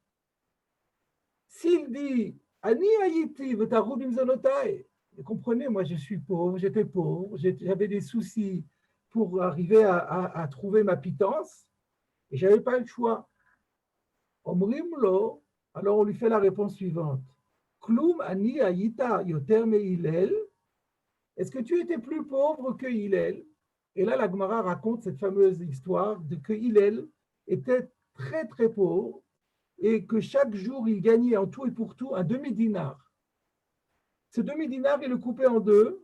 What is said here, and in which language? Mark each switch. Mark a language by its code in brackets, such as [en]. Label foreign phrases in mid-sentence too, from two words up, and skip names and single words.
[fr] S'il dit [he] עני הייתי וטרוד במזונותי, [fr] comprenez, moi je suis pauvre, j'étais pauvre, j'avais des soucis pour arriver à trouver ma pitance et je n'avais pas le choix. Omrimlo, alors on lui fait la réponse suivante. [he] כלום עני היית יותר מהלל. [fr] Est-ce que tu étais plus pauvre que Hillel? Et là, la Gemara raconte cette fameuse histoire de que Hillel était très très pauvre et que chaque jour, il gagnait en tout et pour tout un demi-dinar. Ce demi-dinar, il le coupait en deux.